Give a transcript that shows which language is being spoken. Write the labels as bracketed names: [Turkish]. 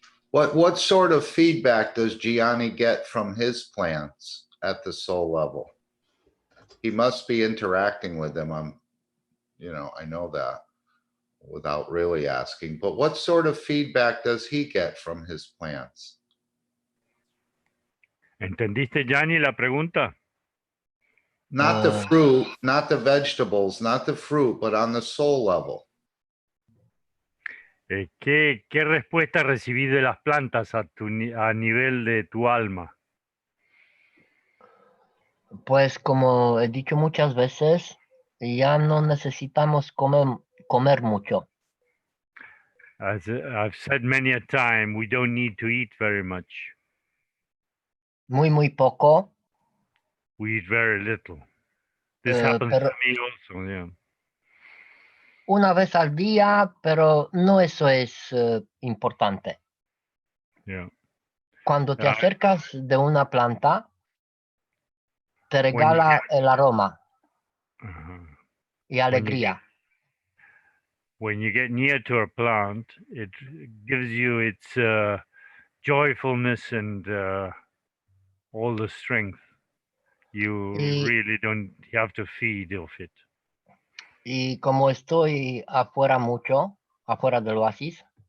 [English] What sort of feedback does Gianni get from his plants at the soul level? He must be interacting with them. I know that without really asking, but what sort of feedback does he get from his plants? [Spanish] ¿Entendiste, Gianni, la pregunta? [English] Not the fruit, not the vegetables, not the fruit, but on the soul level. [Spanish] ¿Qué respuesta recibís de las plantas a nivel de tu alma? Pues como he dicho muchas veces, ya no necesitamos comer mucho. [English] As I've said many a time, we don't need to eat very much. [Spanish] Muy poco. [English] We eat very little. This happens to me also, yeah. [Spanish] Una vez al día, pero no eso es importante. [English] Yeah. [Spanish] Cuando te acercas de una planta, te regala el aroma y alegría. [English] When you get near to a plant, it gives you its joyfulness and all the strength. You really don't have to feed off it. [Spanish] Y como estoy afuera del oasis.